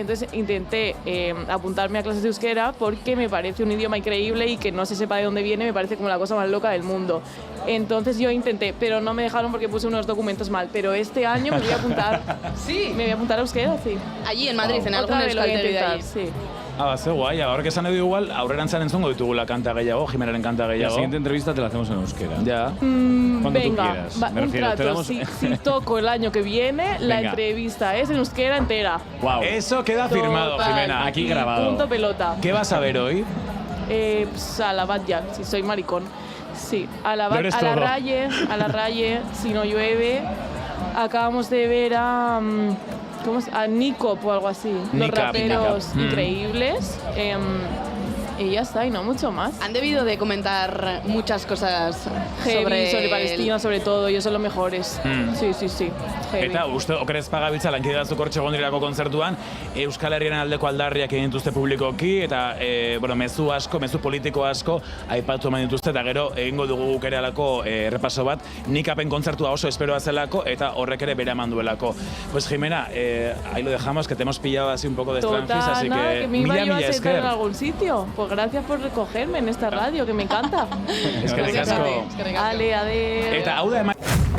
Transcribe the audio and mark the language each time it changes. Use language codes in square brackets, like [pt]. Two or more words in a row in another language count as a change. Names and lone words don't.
[es] Entonces intenté apuntarme a clases de euskera porque me parece un idioma increíble y que no se sepa de dónde viene me parece como la cosa más loca del mundo. Entonces yo intenté, pero no me dejaron porque puse unos documentos mal. Pero este año me voy a apuntar. Sí. Me voy a apuntar a euskera, sí. Allí en Madrid, en algún Otra vez lo voy a euskaltegi de intentar, allí. sí. [eu] Ze guai, [es] ahora que [eu] esan edo igual, aurrerantzean entzungo ditugula kanta gehiago, Jimenaren kanta [es] La [eu] gehiago. [es] siguiente entrevista te la hacemos en euskera. Ya. Cuando tú Venga, quieras. Me un refiero, te trato. damos- Si toco el año que viene, la Venga. entrevista es en euskera entera. Wow. Eso queda firmado, Total. Jimena. Aquí Y grabado. Punto pelota. ¿Qué vas a ver hoy? Pues a la Batya, si soy maricón. Sí, a la, Lo eres a la todo. Raye, si no llueve. Acabamos de ver a, ¿cómo a Nikop o algo así. Los Nikap, raperos Nikap. increíbles. Y ya está, y no mucho más. Han debido de comentar muchas cosas Heavy, sobre el- Palestina, sobre todo, ellos son los mejores. Sí, sí, sí. Heavy. [eu] Eta uste okerezpa gabiltza lankide batzuk hortxe egon direlako kontzertuan, Euskal Herriaren aldeko aldarriak egin dituzte publikoki, eta bueno, mezu asko, mezu politiko asko, aipatu eman dituzte, eta gero egingo dugu guk ere alako errepaso bat, Nikapen kontzertua oso esperoa zelako, eta horrek ere bere eman duelako. [es] Pues Jimena, ahí lo dejamos, que te hemos pillado así un poco de Total, extranjis, así nada, que me iba [eu] mila [es] yo a [eu] mila [es] sentar en [eu] esker. [es] algún sitio. Pues gracias por recogerme en esta radio, que me encanta. [eu] Eskerrik asko. Ale, ade. Eta hau da